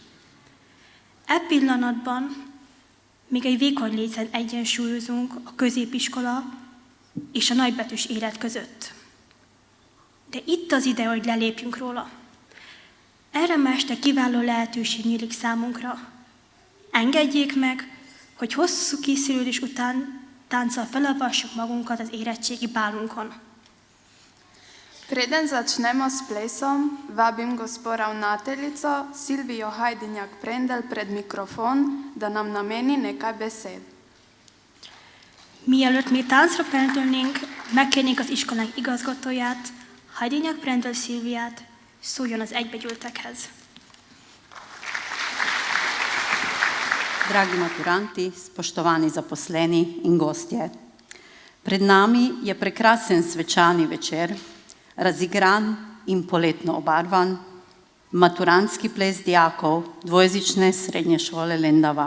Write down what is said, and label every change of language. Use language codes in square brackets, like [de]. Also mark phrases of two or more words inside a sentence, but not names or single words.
[hu] E pillanatban még egy vékony lécen egyensúlyozunk a középiskola és a nagybetűs élet között. De itt az ide, hogy lelépjünk róla. Erre ma este kiváló lehetőség nyílik számunkra. Engedjék meg, hogy hosszú készülődés után tánccal felolvassuk magunkat az érettségi bálunkon. [sl] Preden začnemo s plesom, vabim gospo ravnateljico Silvijo Hajdinjak-Prendel pred mikrofon, da nam nameni nekaj besed. [hu] Mielőtt még táncra pendülnénk, megkérnénk az iskolánk igazgatóját, Hajdinjak-Prendel Szilviát, szóljon az egybegyűltekhez. [sl] Dragi maturanti, spoštovani zaposleni in gostje. Pred nami je prekrasen svečani večer, razigran in poletno obarvan, maturantski ples dijakov dvojezične srednje šole Lendava.